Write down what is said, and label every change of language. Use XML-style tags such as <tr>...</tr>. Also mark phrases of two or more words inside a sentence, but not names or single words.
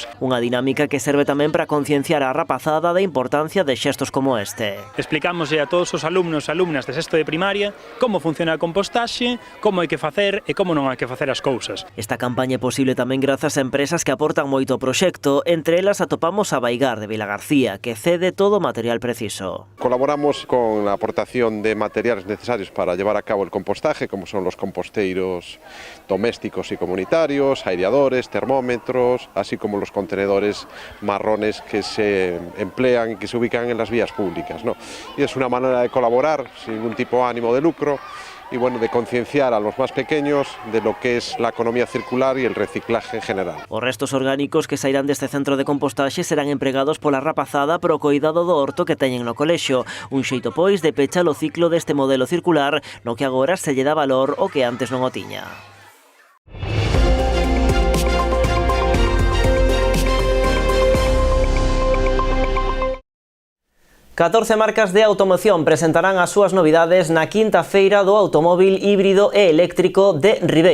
<gl>Unha dinámica que serve tamén para concienciar a rapazada da importancia de xestos como este. Explicámoslle a todos os alumnos e alumnas de sexto de primaria como funciona a compostaxe, como hai que facer e como non hai que facer as cousas. Esta campaña é posible tamén grazas a empresas que aportan moito ao proxecto, entre elas atopamos a Baigar de Vilagarcía, que cede todo o material preciso.</gl> <es>Colaboramos con la aportación de materiales necesarios para llevar a cabo el compostaje, como son los composteiros domésticos y comunitarios, aireadores, termómetros, así como los contenedores marrones que se emplean y que se ubican en las vías públicas, ¿no? Y es una manera de colaborar sin ningún tipo de ánimo de lucro y bueno, de concienciar a los más pequeños de lo que es la economía circular y el reciclaje en general.</es> <gl>Os restos orgánicos que sairán deste centro de compostaxe serán empregados pola rapazada pro coidado do horto que teñen no colexio, un xeito pois de pechar o ciclo deste modelo circular no que agora se lle dá valor o que antes non o tiña. 14 marcas de automoción presentarán as súas novidades na quinta feira do automóbil híbrido e eléctrico de Ribeira.</gl>